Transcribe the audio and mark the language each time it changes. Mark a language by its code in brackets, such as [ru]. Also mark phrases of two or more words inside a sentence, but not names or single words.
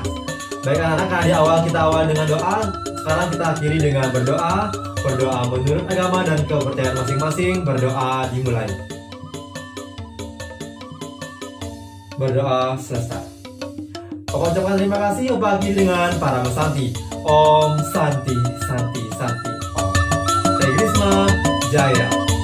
[id] Baik anak-anak, di awal kita awal dengan doa, sekarang kita akhiri dengan berdoa. Berdoa menurut agama dan kepercayaan masing-masing. Berdoa dimulai. Berdoa selesai. Aku ucapkan terima kasih bagi dengan para mesanti. [sa] Om Santi Santi Santi Om. Jaya Krisma Jaya.